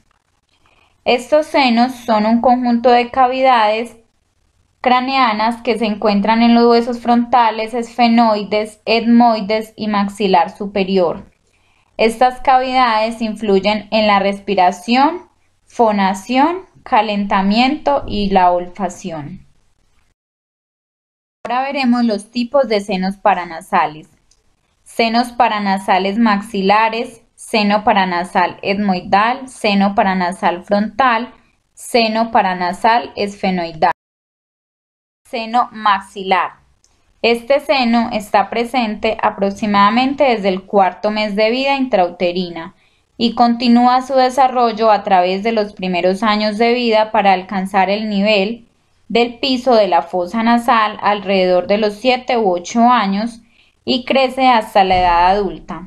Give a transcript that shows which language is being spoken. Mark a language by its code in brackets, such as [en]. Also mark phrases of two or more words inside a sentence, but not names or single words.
[es] Estos senos son un conjunto de cavidades craneanas que se encuentran en los huesos frontales, esfenoides, etmoides y maxilar superior. Estas cavidades influyen en la respiración, fonación, calentamiento y la olfacción. Ahora veremos los tipos de senos paranasales. Senos paranasales maxilares, seno paranasal etmoidal, seno paranasal frontal, seno paranasal esfenoidal. Seno maxilar. Este seno está presente aproximadamente desde el cuarto mes de vida intrauterina y continúa su desarrollo a través de los primeros años de vida para alcanzar el nivel del piso de la fosa nasal alrededor de los 7 u 8 años y crece hasta la edad adulta.